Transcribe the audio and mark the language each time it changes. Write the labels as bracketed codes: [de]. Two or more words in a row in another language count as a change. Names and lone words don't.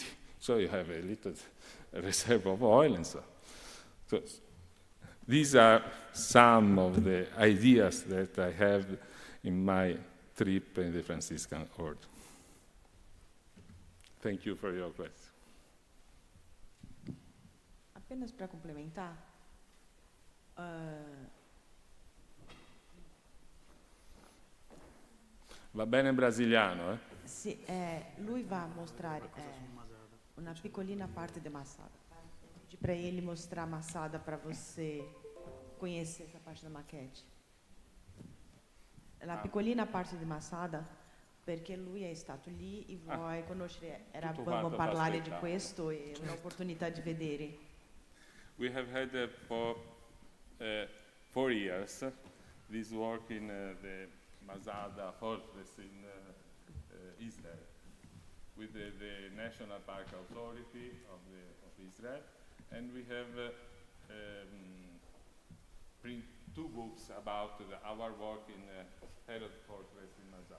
[en] So you have a little reserve of oil and so. So these are some of the ideas that I have in my trip in the Franciscan Order. Thank you for your question. [pt] Apenas para complementar, [it] Va bene in brasiliano, eh? sì, lui va mostrare una piccolina parte da Masada. [pt] Pedi para ele mostrar Masada para você conhecer essa parte da maquete. [it] La piccolina parte di Masada, perché lui è stato lì e voi conoscere, eravamo parlare di questo e un'opportunità di vedere. [en] We have had for 4 years this work in the Masada Fortress in Israel with the National Park Authority of Israel, and we have print 2 books about our work in Herod Fortress in Masada.